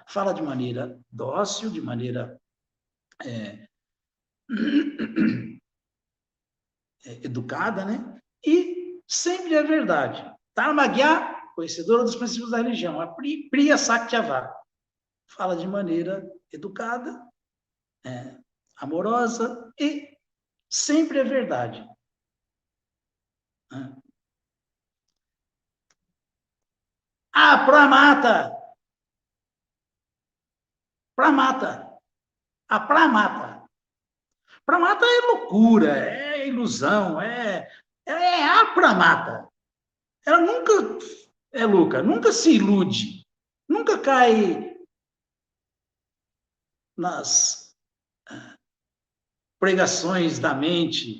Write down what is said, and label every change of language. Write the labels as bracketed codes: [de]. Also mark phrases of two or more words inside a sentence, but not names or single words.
[pt] Fala de maneira dócil, de maneira educada, né? E sempre é verdade. Dharmagya, conhecedora dos princípios da religião. A [sa] Priya Satyavaka. [pt] Fala de maneira educada, amorosa e sempre é verdade. Ah, Pramata. Pramata. A Pramata. Pramata é loucura, é ilusão, é a Pramata. Ela nunca é louca, nunca se ilude, nunca cai nas pregações da mente.